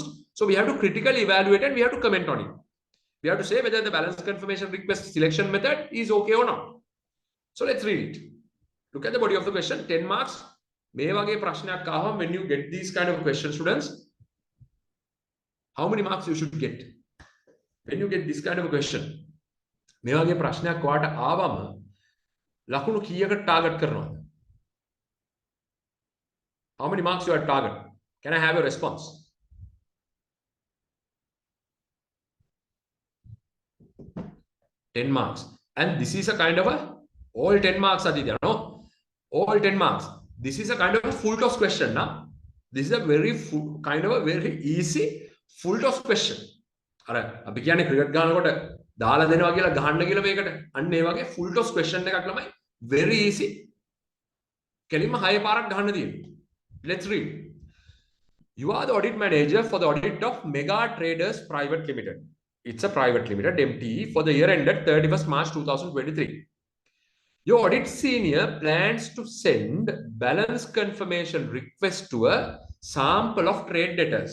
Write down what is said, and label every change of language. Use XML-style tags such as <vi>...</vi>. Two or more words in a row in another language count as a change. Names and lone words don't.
<en>So we have to critically evaluate and we have to comment on it. We have to say whether the balance confirmation request selection method is okay or not. So let's read it. Look at the body of the question. 10 marks. When you get these kind of questions, students, how many marks you should get? When you get this kind of a question,</en> <si>මේ වගේ ප්‍රශ්නයක් ඔයාට ආවම ලකුණු කීයකට ටාගට් කරනවද?</si> <en>How many marks you are target? Can I have a response? 10 marks. And this is a kind of a all 10 marks, Aditya, no? All 10 marks. This is a kind of a full toss question, na? This is a very kind of a very easy full toss question.</en> <si>අර අපි කියන්නේ ක්‍රිකට් ගහනකොට දාලා දෙනවා කියලා ගහන්න කියලා මේකට. අන්න ඒ වගේ</si> <en>full toss question</en> <si>එකක් ළමයි.</si> <en>Very easy.</en> <si>කෙලින්ම 6 පාරක් ගහන්න තියෙනවා.</si> <en>Let's read. You are the audit manager for the audit of Mega Traders Private Limited. It's a private limited, MTE, for the year ended 31st March 2023. Your audit senior plans to send balance confirmation request to a sample of trade debtors.</en>